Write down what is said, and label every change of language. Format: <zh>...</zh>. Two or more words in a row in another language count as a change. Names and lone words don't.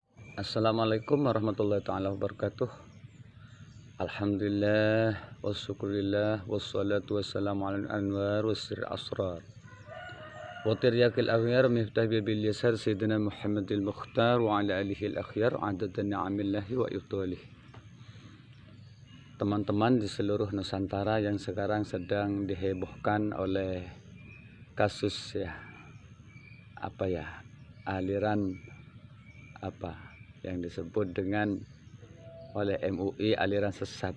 <ar>السلام عليكم ورحمة الله تعالى وبركاته. الحمد لله والشكر لله والصلاة والسلام على أنوار وسر أسرار وترياق الأغيار مفتاح باليسار سيدنا محمد المختار وعلى آله الأخيار عدد نعم الله وابتلائه.</ar> <id>Teman-teman di seluruh Nusantara yang sekarang sedang dihebohkan oleh kasus aliran yang disebut dengan oleh MUI aliran sesat.</id>